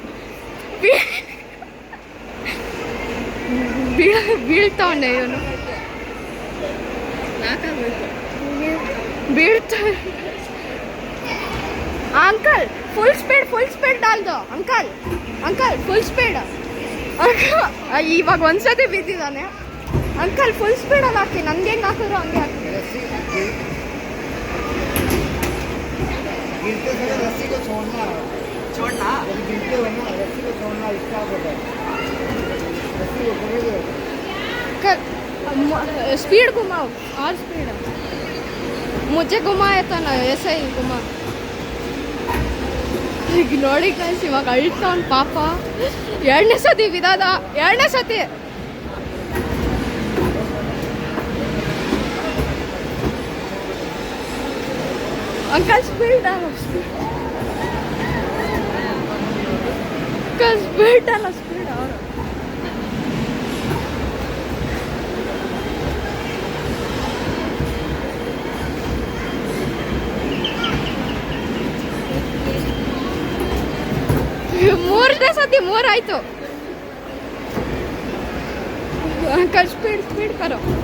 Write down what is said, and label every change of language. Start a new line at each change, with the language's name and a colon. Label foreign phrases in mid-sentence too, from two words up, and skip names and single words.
Kannada: ಬೀಳ್ತಾವನೆ ಇವನು, ಬೀಳ್ತಾನೆ.
English: uncle full speed
Hindi: डाल दो
English: uncle full speed.
Kannada: ಇವಾಗ ಒಂದ್ಸತಿ ಬಿದ್ದಿದ್ದಾನೆ.
English: uncle full speed
Kannada: ಹಾಕಿ ನಂಗೆ ಹಾಕಿದ್ರೋ ಹಂಗೆ ಹಾಕಿ
Hindi: रस्सी को छोड़ना जब गिरते हो ना रस्सी को छोड़ना स्टॉप होता है। रस्सी को पकड़ो, स्पीड घुमाओ और स्पीड। मुझे घुमाया था ना ऐसे ही घुमा।
Kannada: ನೋಡಿ ಗೈಸ್, ಇವಾಗ ಅಳ್ತಾವನ್ ಪಾಪ. 2ನೇ ಸತಿ ಬಿದ್ದಾದ, 2ನೇ ಸತಿ.
Hindi: अंकल स्पीड डालो, अंकल स्पीड डालो, स्पीड और
Kannada: ಮೂರನೇ ಸತಿ 3 ಆಯ್ತು.
Hindi: अंकल स्पीड करो.